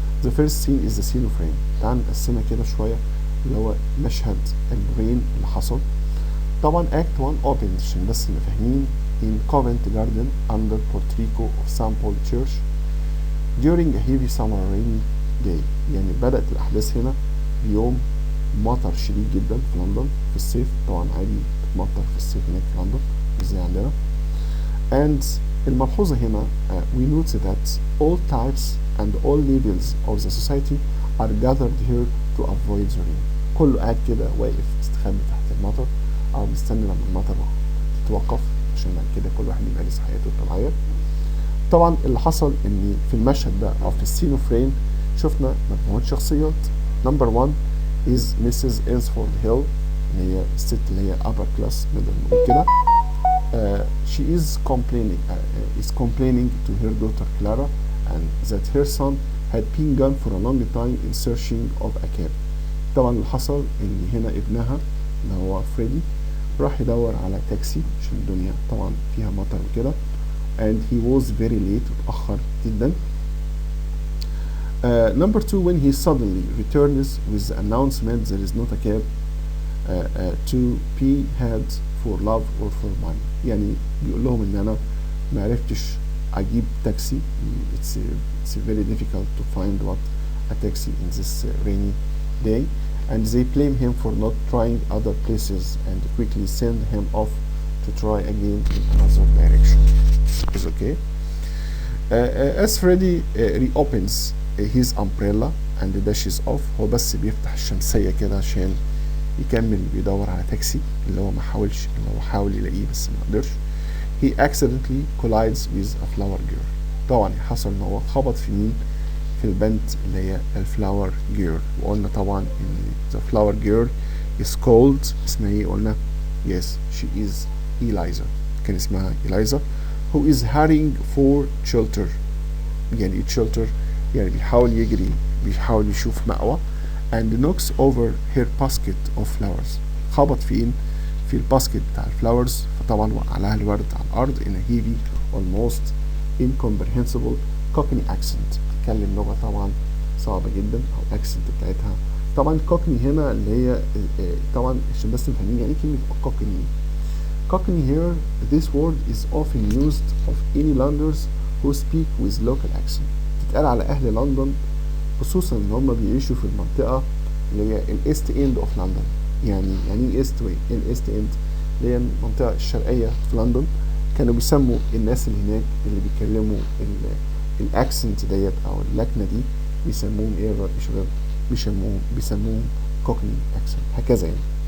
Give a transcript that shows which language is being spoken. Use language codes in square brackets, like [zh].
[en] The first scene is the scene frame. [ar] تعال نقسمها كده شوية اللي هو مشهد البرين اللي حصل. طبعا [en] act 1 opens [ar] عشان بس نبقى فاهمين [en] in Covent Garden under portico of St. Paul Church during a heavy summer rainy day. [ar] يعني بدأت الأحداث هنا بيوم مطر شديد جدا في لندن في الصيف. طبعا عادي بتمطر في الصيف هناك في لندن مش زي عندنا. [en] and [ar] الملحوظة هنا [en] we note that all types and all levels of the society are gathered here to avoid the rain. [ar] كله قاعد كده واقف مستخبي تحت المطر أو مستني لما المطر تتوقف عشان بعد كده كل واحد يمارس حياته الطبيعية. طبعا اللي حصل ان في المشهد ده او في السين اوف رين شفنا مجموعة شخصيات. [en] Number 1 is Mrs. [ar] Ansford Hill اللي هي الست اللي هي [en] upper class [ar] نقدر نقول كده. [en] She is complaining to her daughter Clara and that her son had been gone for a long time in searching of a cab. [ar] طبعا اللي حصل ان هنا ابنها اللي هو فريدي راح يدور على تاكسي عشان الدنيا طبعا فيها مطر وكده [en] and he was very late [ar] اتأخر جدا. [en] Number 2 when he suddenly returns with the announcement there is not a cab to be had for love or for money. يعني بيقول لهم ان انا ما عرفتش اجيب taxi. It's very difficult to find what a taxi in this rainy day and they blame him for not trying other places and quickly send him off to try again in another direction. Is okay. As Freddy reopens his umbrella and dashes off. [ar] هو بس بيفتح الشمسية كده عشان يكمل بيدور على تاكسي اللي هو ما حاولش اللي هو حاول يلاقيه بس ما قدرش. [en] He accidentally collides with a flower girl. [ar] طبعا حصل ان هو خبط في مين؟ في البنت اللي هي الفلاور جيرل. وقلنا طبعا ان [en] the flower girl is called [ar] اسمها ايه قلنا؟ [en] yes she is Eliza. [ar] كان اسمها إلايزا [en] who is hurrying for shelter. [ar] يعني ايه shelter؟ يعني بيحاول يجري بيحاول يشوف مأوى [en] and knocks over her basket of flowers. [ar] خبط فين؟ في الباسكت بتاع الفلاورز فطبعا وقع لها الورد على الأرض [en] in a heavy almost incomprehensible cockney accent. [ar] بتتكلم لغة طبعا صعبة جدا أو accent بتاعتها. طبعا cockney هنا اللي هي طبعا عشان بس نفهمين يعني كلمة cockney. [en] Cockney here, this word is often used of any Londoners who speak with local accent. [ar] تتقال على أهل لندن خصوصا إن هم بيعيشوا في المنطقة اللي هي الإيست إند أوف لندن. يعني إيه إيست الإيست إند اللي هي المنطقة الشرقية في لندن. كانوا بيسموا الناس اللي هناك اللي بيتكلموا الأكسنت ديت أو اللكنة دي بيسموهم إيه يا شباب؟ بيسموهم كوكني أكسنت هكذا يعني.